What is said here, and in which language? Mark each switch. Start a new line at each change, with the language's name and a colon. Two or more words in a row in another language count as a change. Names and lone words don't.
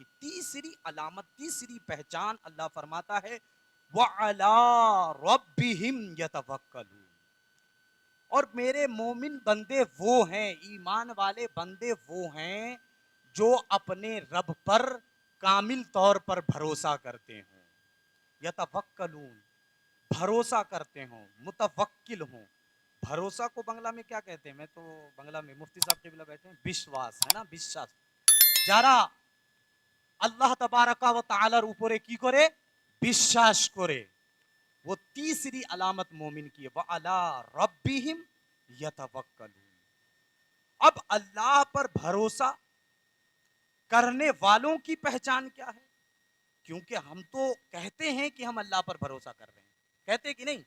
Urdu: تیسری علامت، تیسری پہچان اللہ فرماتا ہے
Arabic: وَعَلَىٰ رَبِّهِمْ يَتَوَكَّلُونَ،
Urdu: اور میرے مومن بندے وہ ہیں، ایمان والے بندے وہ ہیں جو اپنے رب پر کامل طور پر بھروسہ کرتے ہوں۔ یتوکلون، بھروسہ کرتے ہوں، متوکل ہوں۔ بھروسہ کو بنگلہ میں کیا کہتے ہیں؟ میں تو بنگلہ میں مفتی صاحب قبلہ بیٹھے ہیں، بشواس ہے نا، بشواس
Bangla: যারা আল্লাহ তাবারাকা ওয়া তাআলার উপরে কি করে? বিশ্বাস করে।
Urdu: وہ تیسری علامت مومن کی ہے
Arabic: وَعَلَىٰ رَبِّهِمْ يَتَوَكَّلُونَ۔
Urdu: اب اللہ پر بھروسہ کرنے والوں کی پہچان کیا ہے؟ کیونکہ ہم تو کہتے ہیں کہ ہم اللہ پر بھروسہ کر رہے ہیں، کہتے کہ نہیں؟